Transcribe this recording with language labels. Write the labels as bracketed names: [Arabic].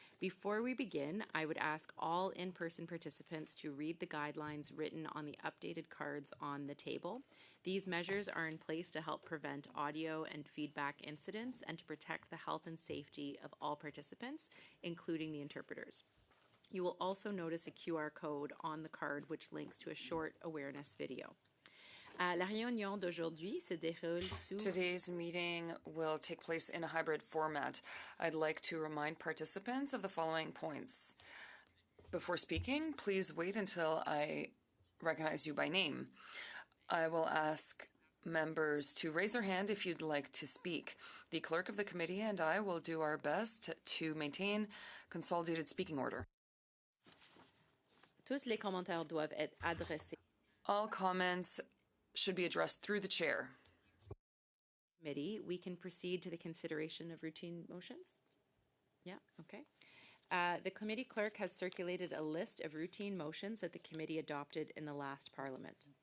[English] Before we begin, I would ask all in-person participants to read the guidelines written on the updated cards on the table. These measures are in place to help prevent audio and feedback incidents and to protect the health and safety of all participants, including the interpreters. You will also notice a QR code on the card which links to a short awareness video. [French] La réunion d'aujourd'hui se déroule sous... [English] Today's meeting will take place in a hybrid format. I'd like to remind participants of the following points. Before speaking, please wait until I recognize you by name. I will ask members to raise their hand if you'd like to speak. The clerk of the committee and I will do our best to maintain consolidated speaking order. [French] Tous les commentaires doivent être adressés. [English] All comments should be addressed through the chair. Committee, we can proceed to the consideration of routine motions? Yeah, okay. The committee clerk has circulated a list of routine motions that the committee adopted in the last parliament.